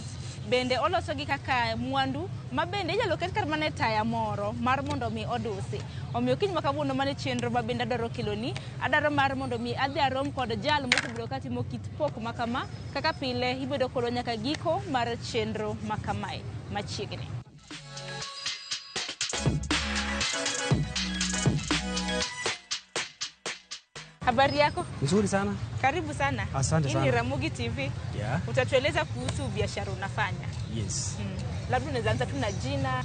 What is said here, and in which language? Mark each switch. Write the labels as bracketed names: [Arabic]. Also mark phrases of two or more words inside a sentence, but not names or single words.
[Luo (Kenya and Tanzania)] Bende oloso gi kaka mwandu mabende inyalo ket kar mane taya moro mar mondo mi odusi. Omiyo kiny makawuono mane chenro mabende adaro keloni, adaro mar mondo mi adhi arom kod jal mosebedo ka timo kit pok makama kaka pile ibedo kodo nyaka giko mar chenro makamae machiegni. [Swahili] Habari yako? Nzuri sana. Karibu sana. Asante sana. Hii ni Ramogi TV. Yeah. Utatueleza kuhusu biashara unafanya. Yes. Labda unaweza anza tu na jina.